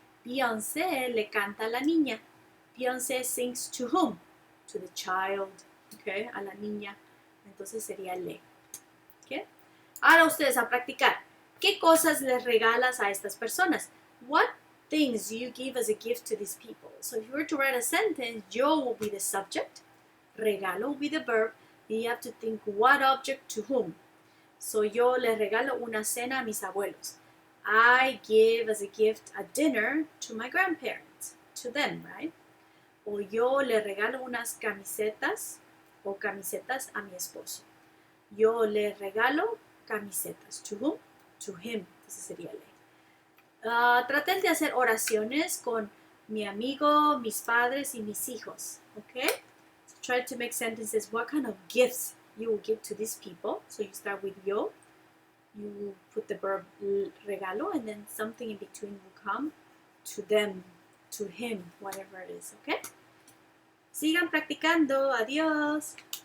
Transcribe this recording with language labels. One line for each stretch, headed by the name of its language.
Spanish: Beyoncé le canta a la niña.
English: Beyoncé sings to whom? To the child. Okay?
Spanish: A la niña. Entonces sería le.
English: Okay?
Spanish: Ahora ustedes a practicar. ¿Qué cosas les regalas a estas personas?
English: What things do you give as a gift to these people? So if you were to write a sentence, yo will be the subject, regalo will be the verb, and you have to think what object to whom.
Spanish: So yo les regalo una cena a mis abuelos.
English: I give as a gift a dinner to my grandparents, to them, right?
Spanish: O yo le regalo unas camisetas o camisetas a mi esposo. Yo le regalo camisetas.
English: To whom? To him.
Spanish: Entonces sería le. Traten de hacer oraciones con mi amigo, mis padres y mis hijos.
English: Okay? So try to make sentences. What kind of gifts you will give to these people? So you start with yo. You put the verb regalo, and then something in between will come to them, to him, whatever it is. Okay?
Spanish: Sigan practicando. Adiós.